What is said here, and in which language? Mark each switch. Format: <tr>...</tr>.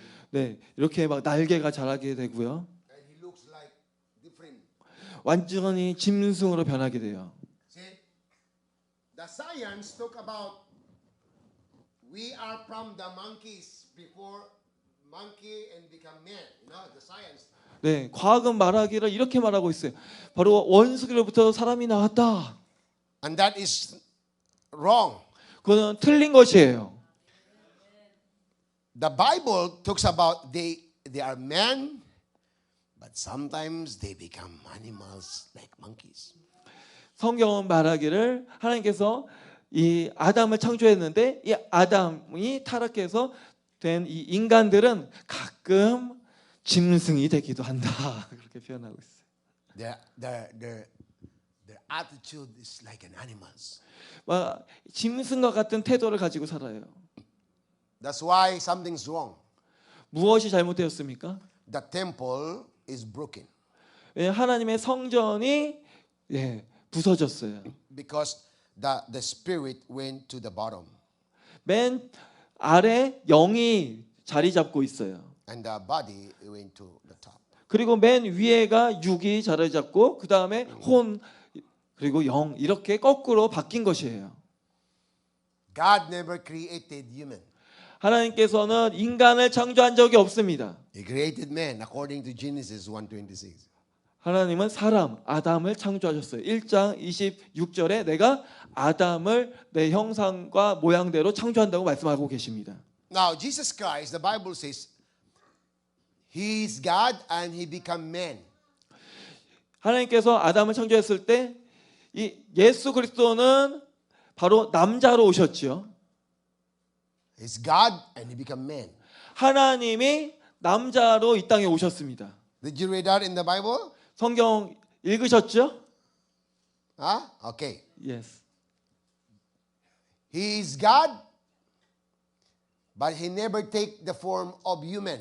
<ko>네, 이렇게 막 날개가 자라게 되고요.</ko> <en>and he looks like different.</en> <ko>완전히 짐승으로 변하게 돼요.</ko> <en>See, the science talk about we are from the monkeys before monkey and become man. You know, the science.</en> <ko>네, 과학은 말하기를 이렇게 말하고 있어요. 바로 원숭이로부터 사람이 나왔다.</ko> <en>And that is wrong.</en> <ko>그거는 틀린 것이에요.</ko> <en>The Bible talks about they are men, but sometimes they become animals like monkeys.</en> <ko>성경은 말하기를 하나님께서 이 아담을 창조했는데 이 아담이 타락해서 된 이 인간들은 가끔 짐승이 되기도 한다. 그렇게 표현하고 있어요.</ko> <en>Their attitude is like an animal's.</en> <ko>막 짐승과 같은 태도를 가지고 살아요.</ko> <en>That's why something's wrong.</en> <ko>무엇이 잘못되었습니까?</ko> <en>The temple is broken</en> <ko>왜냐하면 하나님의 성전이 부서졌어요.</ko> <en>because the spirit went to the bottom</en> <ko>맨 아래 영이 자리 잡고 있어요.</ko> <en>and the body went to the top.</en> <ko>그리고 맨 위에가 육이 자리 잡고 그 다음에 혼 그리고 영 이렇게 거꾸로 바뀐 것이에요.</ko> <en>God never created human.</en> <ko>하나님께서는 인간을 창조한 적이 없습니다.</ko> <en>He created man according to Genesis 1:26.</en> <ko>하나님은 사람 아담을 창조하셨어요. 1장 26절에 내가 아담을 내 형상과 모양대로 창조한다고 말씀하고 계십니다.</ko> <en>Now Jesus Christ, the Bible says, He is God and He became man.</en> <ko>하나님께서 아담을 창조했을 때 이 예수 그리스도는 바로 남자로 오셨죠.</ko> <en>He's God and He became man.</en> <ko>하나님이 남자로 이 땅에 오셨습니다.</ko> <en>Did you read that in the Bible?</en> <ko>성경 읽으셨죠?</ko> <en>Huh? Okay. Yes. He is God, but He never take the form of human.</en>